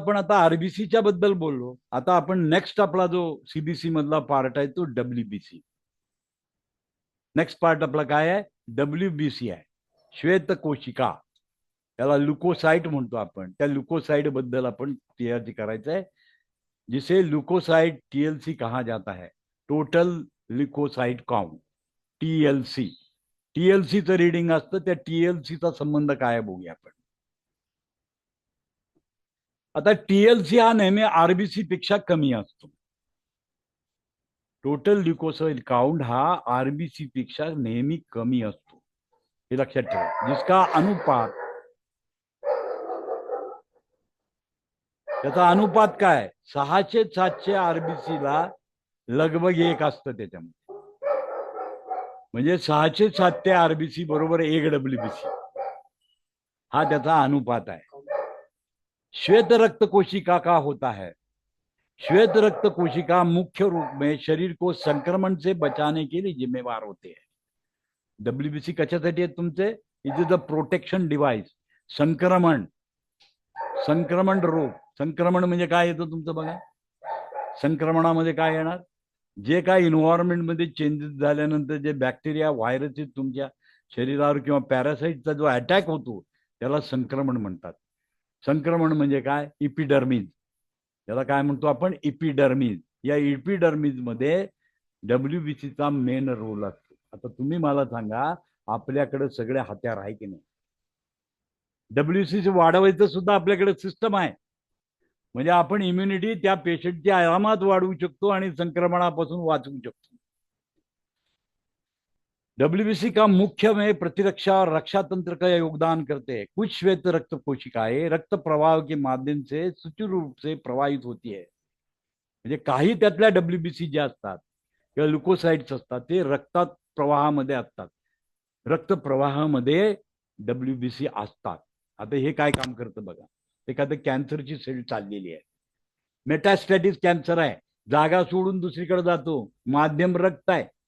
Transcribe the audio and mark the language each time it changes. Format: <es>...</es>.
<mr>पण आता आरबीसीच्या बद्दल बोललो. आता आपण नेक्स्ट आपला जो सीबीसी मधला पार्ट आहे तो डब्ल्यूबीसी. नेक्स्ट पार्ट आपला काय आहे, डब्ल्यूबीसी आहे. श्वेत कोशिका, त्याला ल्युकोसाइट म्हणतो आपण. त्या ल्युकोसाइट बद्दल आपण क्लिअर करायचं आहे.</mr> <hi>जिसे ल्युकोसाइट टीएलसी कहा जाता है, टोटल ल्युकोसाइट काउंट, टीएलसी.</hi> <mr>टीएलसीचं रीडिंग असतं. त्या टीएलसीचा संबंध काय बघूया आपण. आता टीएलसी हा नेहमी आरबीसी पेक्षा कमी असतो. टोटल ल्युकोसाइट काउंट हा आरबीसी पेक्षा नेहमी कमी असतो. हे लक्षात ठेवा.</mr> <hi>जिसका अनुपात,</hi> <mr>त्याचा अनुपात काय, 600-700 आरबीसीला लगभग 1 असतं त्याच्यामध्ये. म्हणजे 600-700 आरबीसी बरोबर 1 डब्ल्यूबीसी हा त्याचा अनुपात आहे.</mr> <hi>श्वेत रक्त कोशिका का होता है, श्वेत रक्त कोशिका मुख्य रूप में शरीर को संक्रमण से बचाने के लिए जिम्मेवार होते हैं.</hi> <mr>डब्ल्यूबीसी कशासाठी आहेत तुमचे,</mr> <en>It is the protection device.</en> <mr>संक्रमण, संक्रमण रोग. संक्रमण म्हणजे काय येतं तुमचं बघा. संक्रमणामध्ये काय येणार, जे काय इन्व्हायरमेंट मध्ये चेंजेस झाल्यानंतर जे बॅक्टेरिया व्हायरसेस तुमच्या शरीरावर किंवा पॅरासाइटचा जो अटॅक होतो त्याला संक्रमण म्हणतात. संक्रमण म्हणजे काय, इपिडर्मिस. त्याला काय म्हणतो आपण, इपिडर्मिस. या इपिडर्मिस मध्ये डब्ल्यूबीसीचा मेन रोल असतो. आता तुम्ही मला सांगा, आपल्याकडे सगळे हत्यार आहे की नाही, डब्ल्यूबीसी वाढवायचं सुद्धा आपल्याकडे सिस्टम आहे. म्हणजे आपण इम्युनिटी त्या पेशंटची आरामात वाढवू शकतो आणि संक्रमणापासून वाचवू शकतो.</mr> <hi>डब्ल्यूबीसी का मुख्य में प्रतिरक्षा और रक्षा तंत्र का योगदान करते हैं. कुछ श्वेत रक्त कोशिकाएं रक्त प्रवाह के माध्यम से सुचारू रूप से प्रवाहित होती है.</hi> <mr>म्हणजे काही त्यातल्या डब्ल्यूबीसी ज्या असतात किंवा ल्युकोसाइट्स असतात ते रक्तात प्रवाहामध्ये असतात. रक्त प्रवाहामध्ये डब्ल्यूबीसी असतात. आता हे काय काम करतं बघा. एखादं कॅन्सरची सेल चाललेली आहे, मेटास्टॅटिस कॅन्सर आहे, जागा सोडून दुसरीकडे जातो, माध्यम रक्त आहे.</mr>